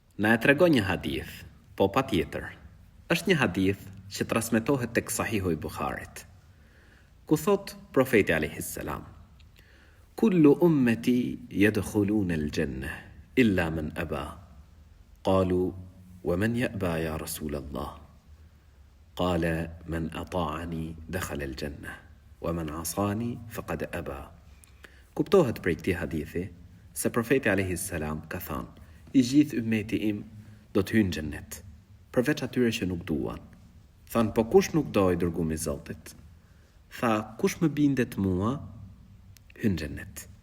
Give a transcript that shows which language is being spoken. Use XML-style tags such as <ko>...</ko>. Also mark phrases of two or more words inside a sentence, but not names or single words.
<sq>Na e tregon një hadith, po pa tjetër. Është një hadith që transmetohet tek Sahihu i Bukharit, ku thot profeti</sq> <ar>عليه السلام: "كل أمتي يدخلون الجنة إلا من أبى." قالوا ومن يأبى يا رسول الله?" قال من أطاعني دخل الجنة ومن عصاني فقد أبى."</ar> <sq>Kuptohet prej këtij hadithi se profeti</sq> <ar>عليه السلام</ar> <sq>ka thënë: "I gjithë ummeti im do të hyjnë në xhennet, përveç atyre që nuk duan." Than: "Po kush nuk do i dërguari i Zotit?" Tha: "Kush më bindet mua, hyn në xhennet.</sq>